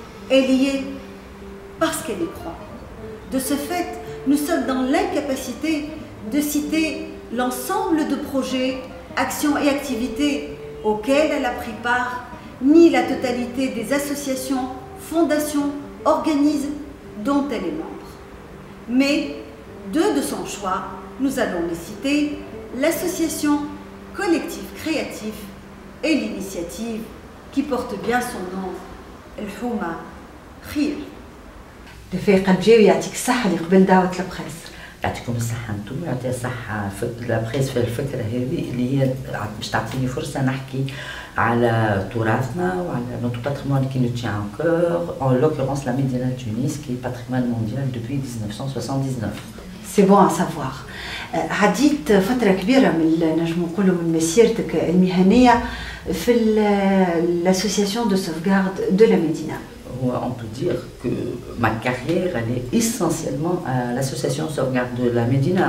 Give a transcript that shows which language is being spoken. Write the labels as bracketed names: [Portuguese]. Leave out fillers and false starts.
[French] Elle y est parce qu'elle y croit. De ce fait, nous sommes dans l'incapacité de citer l'ensemble de projets, actions et activités auxquelles elle a pris part, ni la totalité des associations, fondations, organismes dont elle est membre. Mais deux de son choix, nous allons les citer, l'association Collectif Créatif et l'initiative qui porte bien son nom, الحومة خير. [Arabic] رفيقة الجاوي يعطيك الصحة اللي قبل دعوة البريس. يعطيكم الصحة انتم ويعطيها الصحة البريس في الفكرة هذه اللي هي باش تعطيني فرصة نحكي على تراثنا وعلى [French] notre patrimoine qui nous tient à cœur, en l'occurrence la Médina de Tunis qui est patrimoine mondial depuis 1979. C'est bon à savoir. [Arabic] عديت فترة كبيرة من نجم نقولوا من مسيرتك المهنية في [French] l'association de sauvegarde de la Médina. On peut dire que ma carrière elle est essentiellement à l'association Sauvegarde de la Médina.